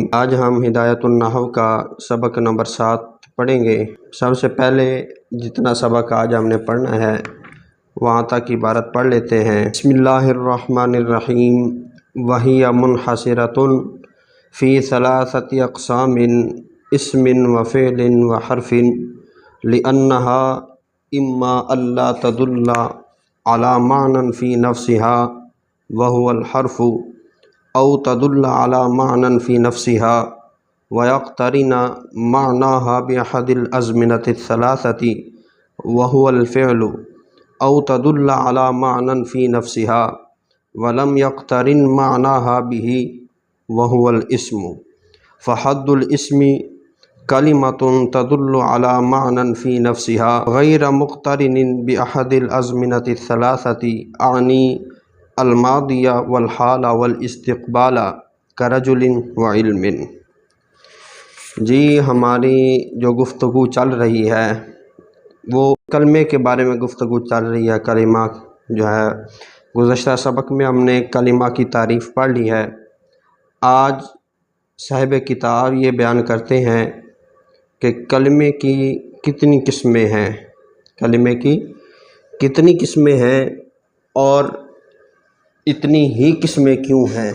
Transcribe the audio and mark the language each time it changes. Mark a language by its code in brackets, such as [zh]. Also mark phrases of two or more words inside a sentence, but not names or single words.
[ur] آج ہم ہدایت النحو کا سبق نمبر 7 پڑھیں گے۔ سب سے پہلے جتنا سبق آج ہم نے پڑھنا ہے وہاں تک عبارت پڑھ لیتے ہیں۔ [ar] بسم اللہ الرحمن الرحیم وہی منحصرۃ فی ثلاثۃ اقسام اسم و فعل و حرف لأنہا اما الا تدل علی معنی فی نفسها وهو الحرف او تدل علی معنی فی نفسها ويقترن معناها بأحد الأزمنة الثلاثة وهو الفعل او تدل علی معنی فی نفسها ولم يقترن معناها به وهو الاسم فحد الاسم کلمۃ تدل علی معنی فی نفسها غیر مقترن بأحد الأزمنة الثلاثة اعنی الماضی والحال والاستقبال کرجل وعلم۔ [ur] جی ہماری جو گفتگو چل رہی ہے وہ کلمے کے بارے میں گفتگو چل رہی ہے۔ کلمہ جو ہے گزشتہ سبق میں ہم نے کلمہ کی تعریف پڑھ لی ہے۔ آج صاحب کتاب یہ بیان کرتے ہیں کہ کلمے کی کتنی قسمیں ہیں، کلمے کی کتنی قسمیں ہیں اور اتنی ہی قسمیں کیوں ہیں۔